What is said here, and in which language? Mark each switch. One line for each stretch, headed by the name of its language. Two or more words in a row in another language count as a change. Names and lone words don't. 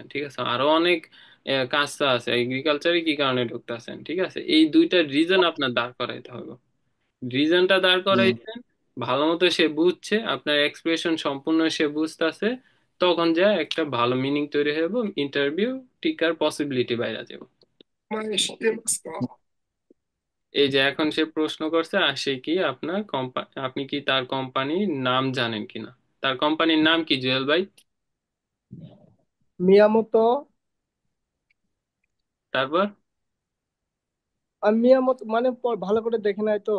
Bangla: ঠিক আছে, আরো অনেক কাজ তো আছে, এগ্রিকালচারে কি কারণে ঢুকতেছেন। ঠিক আছে, এই দুইটা রিজন আপনার দাঁড় করাইতে হবে। রিজনটা দাঁড় হুম। করাইছেন, ভালো মতো সে বুঝছে, আপনার এক্সপ্রেশন সম্পূর্ণ সে বুঝতেছে, তখন যা একটা ভালো মিনিং তৈরি হয়ে যাবে, ইন্টারভিউ টিকার পসিবিলিটি বাইরে যাবে।
Japanese: 名前知ってますか？
Bangla: এই যে এখন সে প্রশ্ন করছে, আর সে কি আপনার কোম্পানি, আপনি কি তার কোম্পানির নাম জানেন কিনা। তার কোম্পানির নাম কি জুয়েল ভাই? মিয়ামতো। তারপর মিয়ামতো মানে ভালো করে দেখে নাই তো।